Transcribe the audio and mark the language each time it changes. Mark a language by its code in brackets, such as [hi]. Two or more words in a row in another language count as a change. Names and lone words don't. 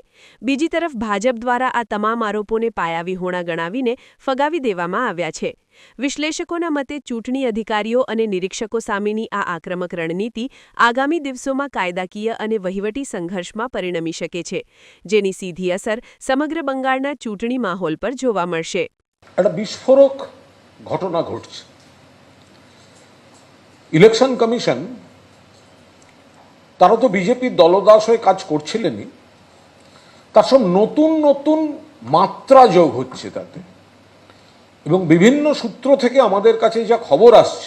[gu] બીજી તરફ ભાજપ દ્વારા આ તમામ આરોપોને પાયાવિહોણા ગણાવીને ફગાવી દેવામાં આવ્યા છે. વિશ્લેષકોના મતે ચૂંટણી અધિકારીઓ અને નિરીક્ષકો સામેની આ આક્રમક રણનીતિ આગામી દિવસોમાં કાયદાકીય અને વહીવટી સંઘર્ષમાં પરિણમી શકે છે, જેની સીધી અસર સમગ્ર બંગાળના ચૂંટણી માહોલ પર જોવા મળશે. [bn] একটা বিস্ফোরক ঘটনা ঘটছে। ইলেকশন কমিশন তারা তো বিজেপির দলদাস হয়ে কাজ করছিলেনই, তার সব নতুন নতুন মাত্রা যোগ হচ্ছে তাতে, এবং বিভিন্ন সূত্র থেকে আমাদের কাছে যা খবর আসছে